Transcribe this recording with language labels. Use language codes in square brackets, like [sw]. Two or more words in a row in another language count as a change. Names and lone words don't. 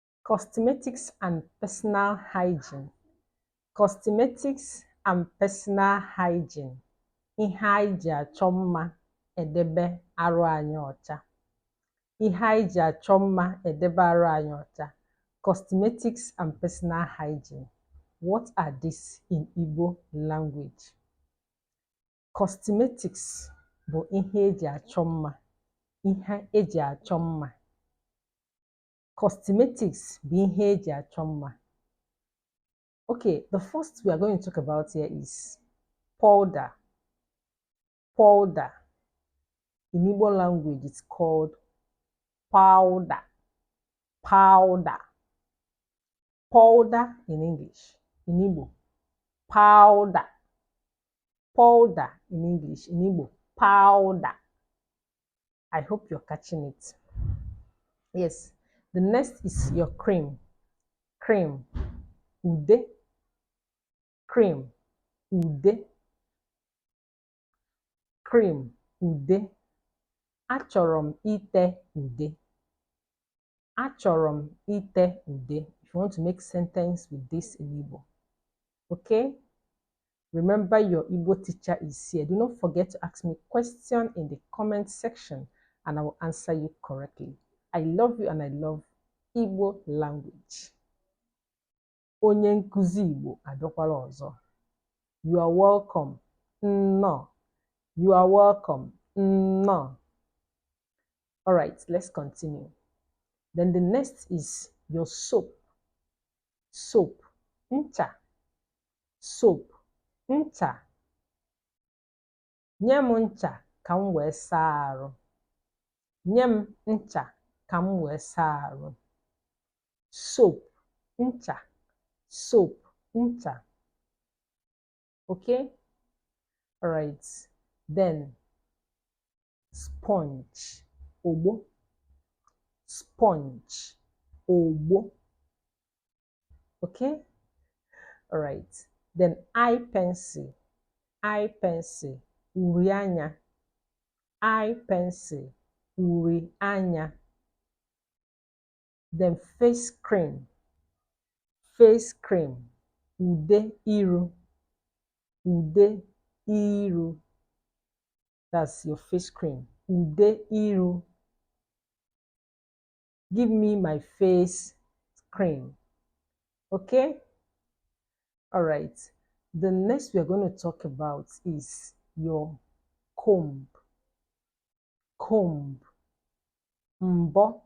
[en] Cosmetics and personal hygiene. Cosmetics and personal hygiene. [ig] Ihe anyị ji achọ mma edebe arụ anyị ọcha. Ihe anyị ji achọ mma edebe arụ anyị ọcha. [en] Cosmetics and personal hygiene. What are these in Igbo language? [ig] Cosmetics bụ ihe eji achọ mma. Ihe eji achọ mma. Cosmetics bụ ihe eji achọ mma. [en] Okay, the first we are going to talk about here is powder. Powder. In Igbo language, it's called powder. Powder. Powder in English. In Igbo, powder. Powder in English. In Igbo, powder. I hope you're catching it. Yes. The next is your cream. Cream. [ig] Ude. Cream. Ude. Cream. Ude. Achọrọ m ite ude. Achọrọ m ite ude. [en] If you want to make sentence with this in Igbo. Okay? Remember your Igbo teacher is here. Do not forget to ask me question in the comment section and I will answer you correctly. I love you and I love Igbo language. [ig] Onye nkuzi Igbo abịakwala ọzọ. [en] You are welcome. No. You are welcome. No. All right, let's continue. Then the next is your soap. Soap. [ig] Ncha. Soap. Ncha. Nye m ncha ka m wee saa arụ. Nye m ncha ka m wee saa arụ. Soap. Ncha. Soap. Ncha. [en] Okay? All right. Then sponge. [ig] Ogbo. Sponge. Ogbo. [en] Okay? All right. Then eye pencil. Eye pencil. [ig] Uri anya. [en] Eye pencil. [ig] Uri anya. [en] Then face cream. Face cream. [ig] Ude iru. Ude iru. [en] That's your face cream. [ig] Ude iru. [en] Give me my face cream. Okay? All right. The next we are going to talk about is your comb. [ig] Comb. Mbo.